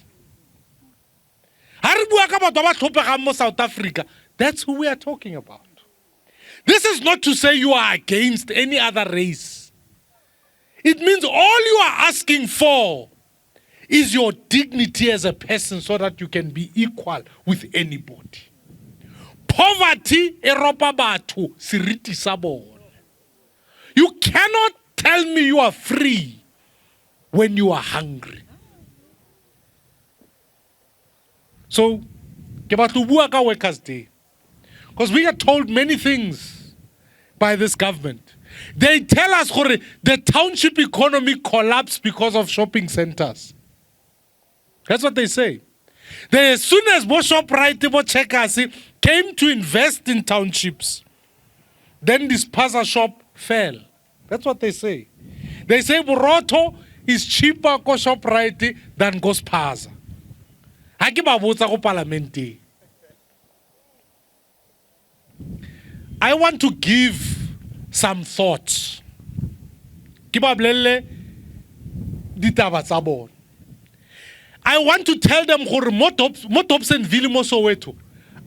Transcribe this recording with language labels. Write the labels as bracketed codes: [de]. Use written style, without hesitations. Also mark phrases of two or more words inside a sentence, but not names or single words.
[en] South Africa, that's who we are talking about. This is not to say you are against any other race. It means all you are asking for is your dignity as a person so that you can be equal with anybody. [st] Poverty, eropa batho, seriti sa bona. [en] You cannot tell me you are free when you are hungry. [st] So, ke batla bua ka Workers' Day. [en] Because we are told many things by this government. They tell us the township economy collapsed because of shopping centers. That's what they say. As soon as Shoprite, Checkers came to invest in townships, then this Spaza shop fell. That's what they say. They say Boroto is cheaper ko Shoprite than go Spaza. [st] Haki ba botsa go parliament. [en] I want to give some thoughts. I want to tell them mo Dobsonville mo Soweto.